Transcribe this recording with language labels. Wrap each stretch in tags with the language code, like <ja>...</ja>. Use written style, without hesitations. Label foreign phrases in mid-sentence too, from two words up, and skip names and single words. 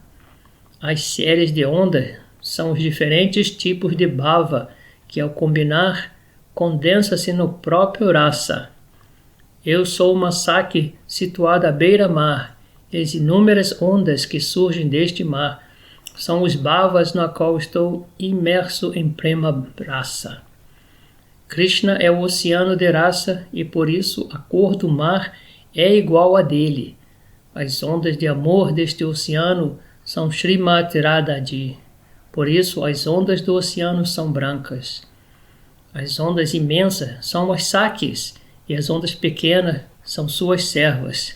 <pt>As séries de ondas são os diferentes tipos de bhava que, ao combinar, condensa-se no próprio rasa. Eu sou uma saki situada à beira-mar, e as inúmeras ondas que surgem deste mar são os bhavas no qual estou imerso em</pt> <sa>prema rasa.</sa> <pt>Krishna é o oceano de Rasa e por isso a cor do mar é igual a dele. As ondas de amor deste oceano são Srimati Radhaji. Por isso as ondas do oceano são brancas. As ondas imensas são as sakis e as ondas pequenas são suas servas.</pt>